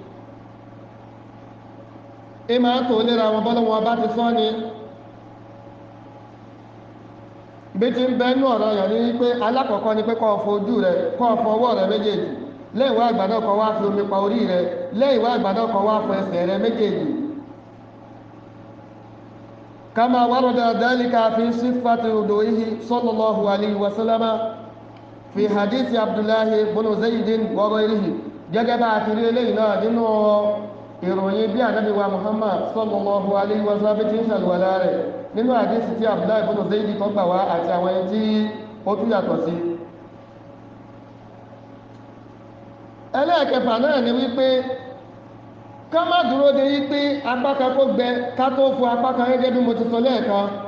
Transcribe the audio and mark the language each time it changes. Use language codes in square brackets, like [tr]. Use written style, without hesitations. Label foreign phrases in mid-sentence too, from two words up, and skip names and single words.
[yo] ìmá tó lera wọn bọ́lọ́wọ́n bá ti sọ ni bí ti ń bẹ́nu ọ̀rọ̀ yàn ní wípé alákọ̀ọ́kọ́ ni pé kó fojú rẹ̀ kó fọwọ́ rẹ̀ méjèèjì lẹ́yìn wá àgbàdo kan wá fi omi pa orí rẹ̀ lẹ́yìn wá àgbàdo kan wá fọ ẹsẹ̀ rẹ̀ méjèèjì [ar] كما ورد ذلك في صفة وضوئه صلى الله عليه وسلم في حديث عبد الله بن زيد وغيره [yo] gẹ́gẹ́ bá a ti rí eléyìí náà nínú ìròyìn bí Ànábì wa Muhammad [ar] صلى الله عليه وسلم [yo] ti ń ṣàlùwàlá rẹ̀ nínú hadithi tí Abdullahi ibn Zayd tó gbà wá àti àwọn ẹni tí ó tún yàtọ̀ sí ẹlẹ́ẹ̀kẹfà náà ni wípé ká má dúró de wípé apákan kó gbẹ ká tó fọ apákan gẹ́gẹ́ bí mo ti sọ lẹ́ẹ̀kan